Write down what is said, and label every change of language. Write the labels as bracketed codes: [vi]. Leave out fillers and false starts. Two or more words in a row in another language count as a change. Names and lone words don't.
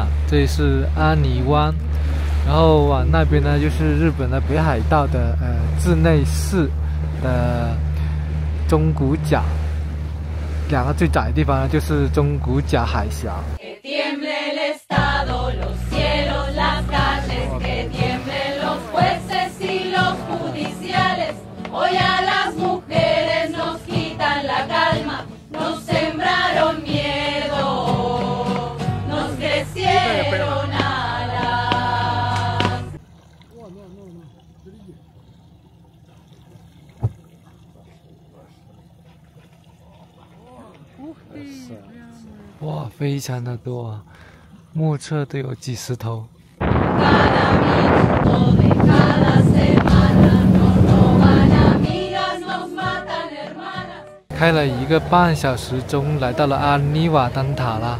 [zh] 这里是安尼湾，然后往那边呢就是日本的北海道的志内市的中古角，两个最窄的地方呢就是中古角海峡。 [es] Hoy a las mujeres nos quitan la calma, nos sembraron miedo, nos crecieron alas. [zh] 哇，非常的多啊，目测都有几十头。开了1个半小时，终于来到了安妮瓦灯塔了。